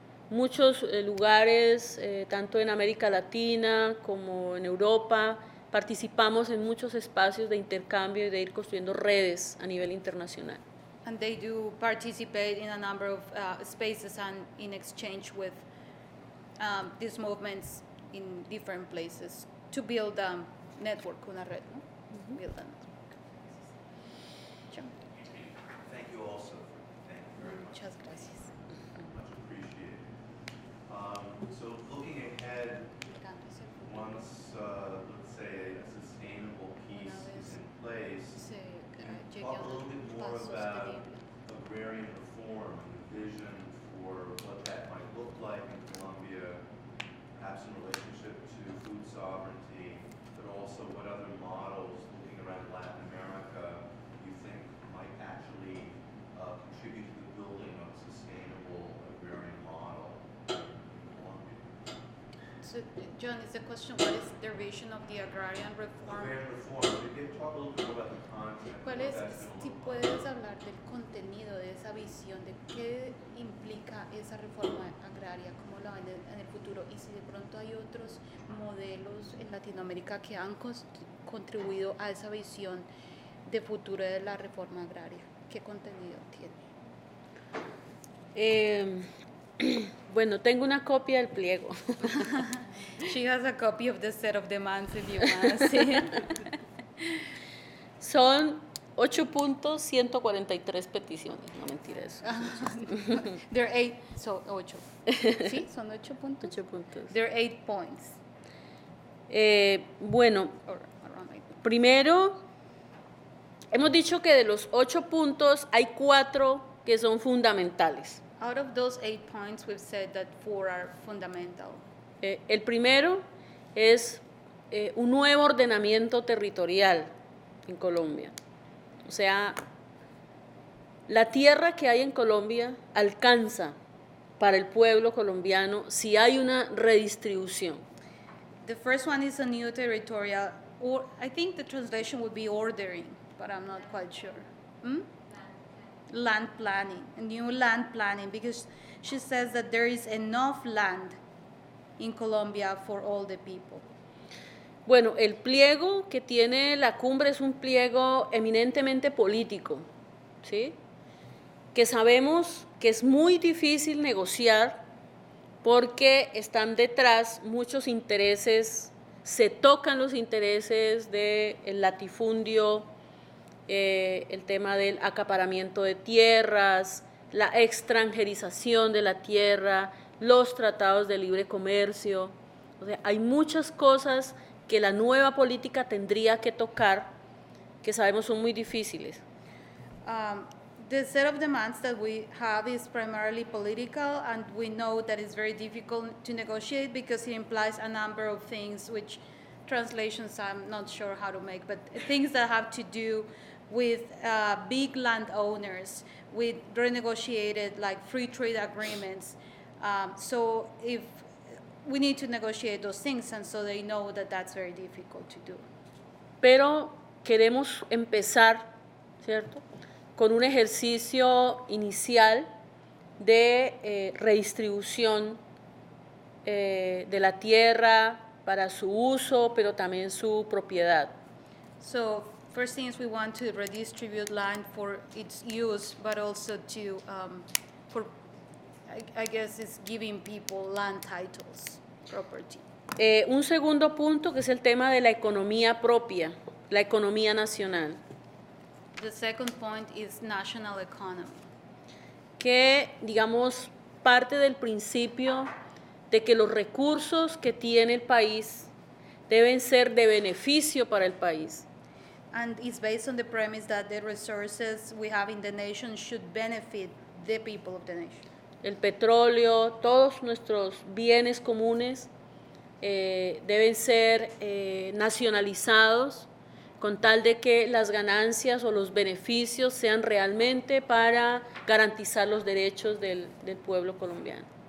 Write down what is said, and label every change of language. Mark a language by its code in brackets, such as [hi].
[es] muchos lugares, tanto en América Latina como en Europa, participamos en muchos espacios de intercambio y de ir construyendo redes a nivel internacional. [en] And they do participate in a number of spaces and in exchange with these movements in different places to build a network, [es] una red, ¿no? [en] Build a network. Sure. Thank you also. Thank you very much. [es] Muchas gracias. [en] Much appreciated. So looking ahead, once, let's say, a sustainable peace is in place, talk a little bit more about agrarian reform and the vision for what that might look like in Colombia, perhaps in relationship to food sovereignty, but also what other models, looking around Latin America, you think might actually contribute to the building of a sustainable agrarian model in Colombia. So, John, is the question, what is the vision of the agrarian reform? Agrarian reform, could you talk a little bit more about the content? [es] ¿Cuál [en] what [es] es, [en] that's gonna [es] si [en] look like? [es] puedes hablar del contenido de esa visión, de qué implica esa reforma agraria, cómo la ven en el futuro y si de pronto hay otros modelos en Latinoamérica que han contribuido a esa visión de futuro de la reforma agraria? ¿Qué contenido tiene? Bueno, tengo una copia del pliego. [en] She has a copy of the set of demands if you want to see it. [es] Son 8 puntos, 143 peticiones. No, mentira eso. [en] There are 8, so 8. [es] ¿Sí? ¿Son 8 puntos? 8 puntos. [en] There are 8 points. [es] Bueno, [en] Or around 8. [es] primero, hemos dicho que de los 8 puntos hay 4 que son fundamentales. [en] Out of those 8 points, we've said that 4 are fundamental. [es] El primero es un nuevo ordenamiento territorial en Colombia. O sea, la tierra que hay en Colombia alcanza para el pueblo colombiano si hay una redistribución. [en] The first one is a new territorial, or I think the translation would be ordering, but I'm not quite sure. Land planning, a new land planning, because she says that there is enough land in Colombia for all the people. [es] Bueno, el pliego que tiene la cumbre es un pliego eminentemente político, ¿sí? Que sabemos que es muy difícil negociar porque están detrás muchos intereses, se tocan los intereses del latifundio, el tema del acaparamiento de tierras, la extranjerización de la tierra, los tratados de libre comercio. O sea, hay muchas cosas que la nueva política tendría que tocar que sabemos son muy difíciles. [en] The set of demands that we have is primarily political, and we know that it's very difficult to negotiate because it implies a number of things, which translations I'm not sure how to make, but things that have to do with big landowners, with renegotiated like free trade agreements. So if we need to negotiate those things, and so they know that that's very difficult to do. [es] Pero queremos empezar, ¿cierto?, con un ejercicio inicial de redistribución de la tierra para su uso, pero también su propiedad. [en] So first thing is we want to redistribute land for its use, but also to, for, I guess it's giving people land titles, property. [es] Un segundo punto que es el tema de la economía propia, la economía nacional. [en] The second point is national economy. [es] Que, digamos, parte del principio de que los recursos que tiene el país deben ser de beneficio para el país. [en] And it's based on the premise that the resources we have in the nation should benefit the people of the nation. [es] El petróleo, todos nuestros bienes comunes deben ser nacionalizados con tal de que las ganancias o los beneficios sean realmente para garantizar los derechos del pueblo colombiano.